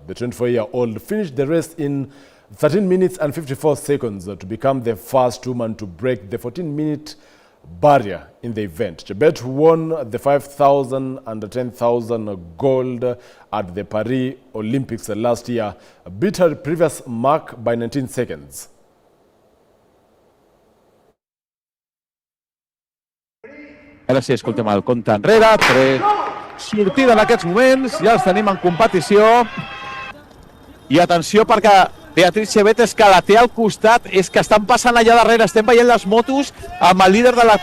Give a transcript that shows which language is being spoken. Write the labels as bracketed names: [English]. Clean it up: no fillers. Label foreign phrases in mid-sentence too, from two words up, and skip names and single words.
[English] The 24-year-old finished the race in 13 minutes and 54 seconds to become the first woman to break the 14-minute barrier in the event. Chebet won the 5,000 and the 10,000 gold at the Paris Olympics last year, beat her previous mark by 19 seconds. [Catalan] Ara sí, escoltem el compte enrere, sortida en aquests moments, ja els tenim en competició. I atenció perquè Beatriz Chebet és que la té al costat, és que estan passant allà darrere, estem veient les motos amb el líder de la